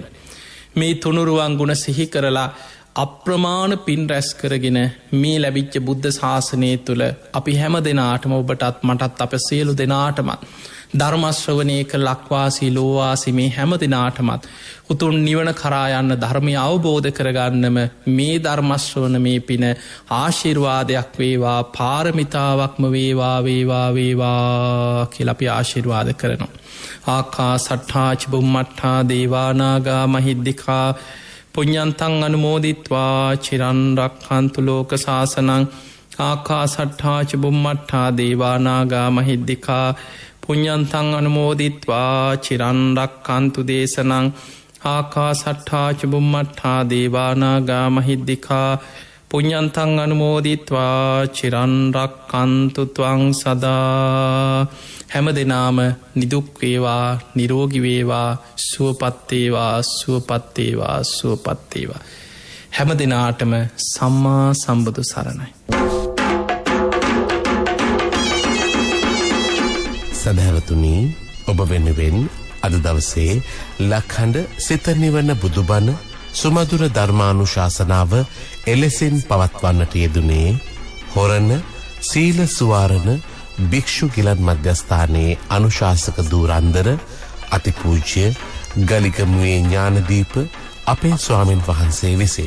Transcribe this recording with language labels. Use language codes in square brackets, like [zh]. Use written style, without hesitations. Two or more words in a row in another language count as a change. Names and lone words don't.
[si] මේ තුනුරුවන් ගුණ සිහි කරලා අප්‍රමාණ පින් රැස් කරගෙන මේ ලැබිච්ච බුද්ධ ශාසනය තුළ අපි හැම දෙනාටම ඔබටත් මටත් අප සියලු දෙනාටමත් ධර්මශ්‍රවනයක ලක්වාසී ලෝවාසි මේ හැම දෙනාටමත් උතුන් නිවන කරායන්න ධර්මය අවබෝධ කරගන්නම මේ ධර්මශ්‍රවන මේ පින ආශිර්වාදයක් වේවා පාරමිතාවක්ම වේවා කියලපි ආශිර්වාද කරනවා. [pi] ආකා සට්ඨාච බුම්මට්ඨා දේවානාගා මහිද්දිකා පුඤ්ඤන්තං අනුමෝදිත්වා චිරන් රක්ඛන්තු ලෝක සාසනං. ආකා සට්ඨාච බුම්මට්ඨා දේවානාගා මහිද්දිකා පුඤ්ඤන්තං අනුමෝදිත්වා චිරන් රක්ඛන්තු දේශනං. ආකා සට්ඨාච බුම්මට්ඨා දේවානාගා මහිද්දිකා පුඤ්ඤන්තං අනුමෝදිත්වා චිරන් රක්ඛන්තු ත්වං සදා. [si] හැම දෙනාම නිදුක් වේවා නිරෝගී වේවා සුවපත් වේවා හැම දෙනාටම සම්මා සම්බුදු සරණයි. සදහැවතුනි, ඔබ වෙනුවෙන් අද දවසේ ලක්හඬ සිත නිවන බුදුබණ සුමధుර ධර්මානුශාසනාව එලෙසින් පවත්වන්නට යෙදුනේ හොරණ සීල සුවාරණ භික්ෂු ගිලන් මධ්‍යස්ථානයේ අනුශාසක දූරන්දර අතිපූජ්‍ය ගලිගමුවේ ඥානදීප අපේ ස්වාමින් වහන්සේ විසින්.